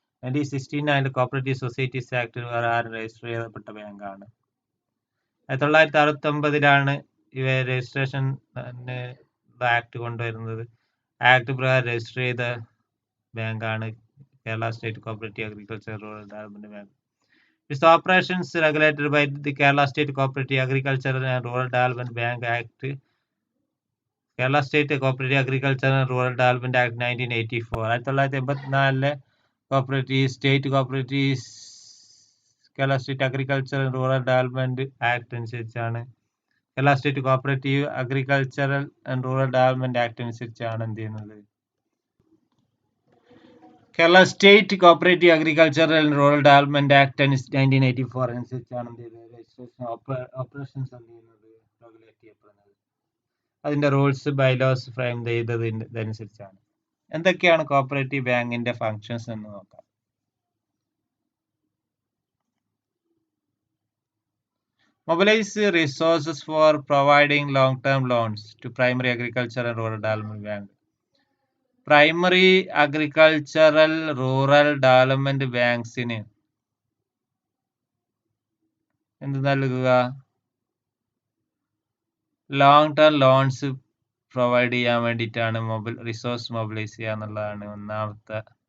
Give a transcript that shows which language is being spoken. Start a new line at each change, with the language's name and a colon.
Malayalam: 1969 cooperative societies act register ചെയ്യപ്പെട്ട ബാങ്കാണ്. 1969 ഇവ രജിസ്ട്രേഷൻ ആക്ട് കൊണ്ടുവരുന്നത്. ആക്ട് പ്രകാരം രജിസ്റ്റർ ചെയ്ത ബാങ്കാണ് Kerala state cooperative agriculture rural development bank.
English: Its operations regulated by the Kerala State Cooperative Agriculture and Rural Development Bank Act. Kerala State Cooperative Agriculture and Rural Development Act 1984.
Malayalam: 1984 state cooperative Kerala state agriculture and rural development act അനുസരിച്ചാണ് Kerala state cooperative agricultural and rural development act അനുസരിച്ചാണ് എന്ത് ചെയ്യുന്നത്? Kerala state cooperative agricultural and rural development act 1984 അനുസരിച്ചാണ് registration operations regulate ചെയ്യപ്പെടുന്നത്. അതിന്റെ rules bylaws frame ചെയ്തത് ഇതനുസരിച്ചാണ്. എന്തൊക്കെയാണ് cooperative ബാങ്കിന്റെ ഫങ്ഷൻസ് എന്ന് നോക്കാം.
English: Mobilize resources for providing long-term loans to primary agriculture and rural development bank.
Malayalam: Primary agricultural rural development ബാങ്ക്സിന് എന്ത് നൽകുക? ലോങ് ടേം ലോൺസ് പ്രൊവൈഡ് ചെയ്യാൻ വേണ്ടിയിട്ടാണ് റിസോഴ്സ് മൊബിലൈസ് ചെയ്യുക എന്നുള്ളതാണ് ഒന്നാമത്തെ.